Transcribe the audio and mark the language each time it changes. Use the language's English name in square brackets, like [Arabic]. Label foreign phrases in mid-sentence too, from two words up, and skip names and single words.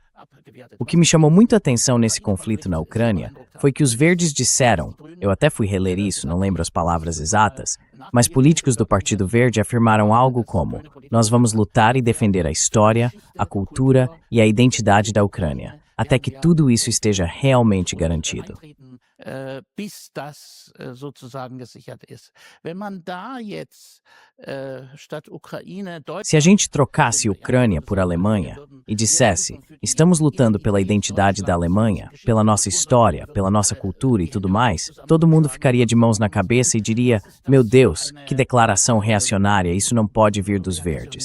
[Portuguese] O que me chamou muito a atenção nesse conflito na Ucrânia foi que os verdes disseram, eu até fui reler isso, não lembro as palavras exatas, mas políticos do Partido Verde afirmaram algo como: nós vamos lutar e defender a história, a cultura e a identidade da Ucrânia, até que tudo isso esteja realmente garantido. [German] Bis das sozusagen gesichert ist. Wenn man da jetzt statt Ukraine [Portuguese] Se a gente trocasse Ucrânia por Alemanha e dissesse, estamos lutando pela identidade da Alemanha, pela nossa história, pela nossa cultura e tudo mais, todo mundo ficaria de mãos na cabeça e diria: meu Deus, que declaração reacionária, isso não pode vir dos verdes.